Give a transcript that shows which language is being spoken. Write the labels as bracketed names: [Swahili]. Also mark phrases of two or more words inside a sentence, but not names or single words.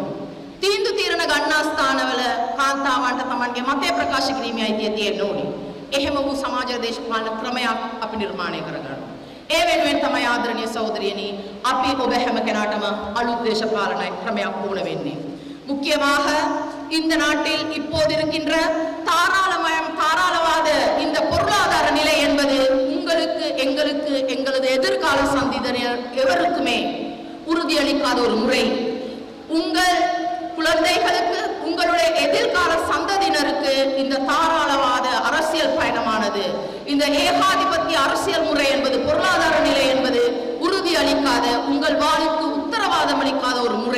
[Sinhala] තීන්දුව తీරන ගන්නා ස්ථානවල කාන්තාවන්ට තමන්ගේ මතය ප්‍රකාශ කිරීමේ අයිතිය තියෙන්න ඕනේ. එහෙම වූ සමාජ දේශපාලන ක්‍රමයක් අපි නිර්මාණය කරගන්නවා. ඒ වෙනුවෙන් තමයි ආදරණීය සහෝදරියනි අපි ඔබ හැම කෙනාටම අලුත් දේශපාලන ක්‍රමයක් ඕන වෙන්නේ. [Tamil] முக்கியமாக இந்த நாட்டில் இப்போது இருக்கின்ற தாராளவாத இந்த பொருளாதார நிலை என்பது உங்களுக்கு, எங்களுக்கு, எங்களது எதிர்கால சந்ததியினர் எவருக்குமே உறுதியளிக்காத ஒரு முறை. உங்கள் குழந்தைகளுக்கு, உங்களுடைய எதிர்கால சந்ததியினருக்கு இந்த தாராளவாத அரசியல் பயணமானது, இந்த ஏகாதிபத்திய அரசியல் முறை என்பது, பொருளாதார நிலை என்பது உறுதியளிக்காத, உங்கள் வாழ்வுக்கு உத்தரவாதம் அளிக்காத ஒரு முறை.